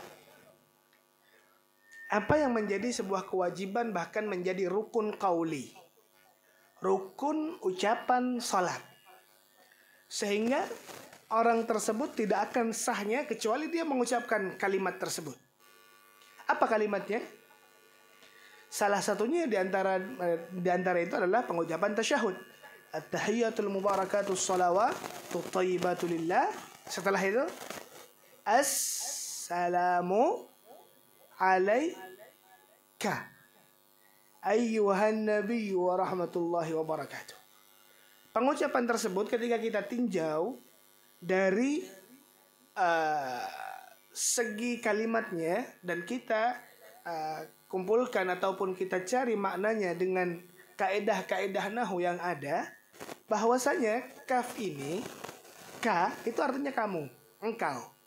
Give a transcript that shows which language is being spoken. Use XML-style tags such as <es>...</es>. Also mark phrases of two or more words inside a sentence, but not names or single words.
<id>Apa yang menjadi sebuah kewajiban, bahkan menjadi rukun qauli, rukun ucapan salat, sehingga orang tersebut tidak akan sahnya kecuali dia mengucapkan kalimat tersebut. Apa kalimatnya? Salah satunya di antara itu adalah pengucapan tasyahud.</id> <ar>التحيات المباركات الصلوات الطيبات لله.</ar> <id>Setelah itu</id> <ar>السلام عليك أيها النبي ورحمة الله وبركاته.</ar> <id>Pengucapan tersebut ketika kita tinjau dari segi kalimatnya dan kita kumpulkan ataupun kita cari maknanya dengan kaedah-kaedah nahwu yang ada, bahwasanya kaf ini, ka itu artinya kamu, engkau.</id>